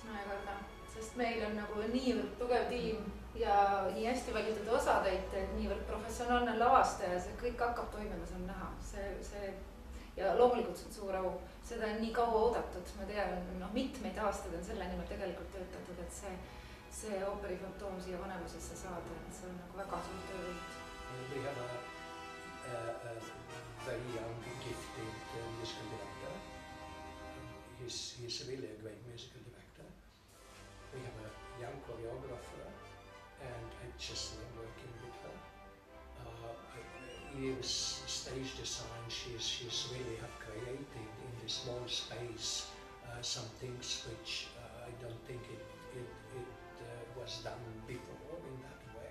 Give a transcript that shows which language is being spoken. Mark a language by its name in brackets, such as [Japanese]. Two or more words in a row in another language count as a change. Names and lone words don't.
[Estonian] No ei karda, sest meil on nagu niivõrd tugev tiim ja nii hästi valitud osatäitjad, niivõrd professionaalne lavastaja, see kõik hakkab toimima, see on näha. Ja loomulikult see on suur au. Seda on nii kaua oodatud, ma tean, mitmeid aastaid on selle nimel tegelikult töötatud, et see ooperi fantoom siia vanemusesse saada, et see on nagu väga suur töövõit. [English] We have a very young, gifted musical director. He's really a great musical director. We have a young choreographer and I just love working with her. Eve's stage design, she's really have created in this small space some things which I don't think it was done before in that way.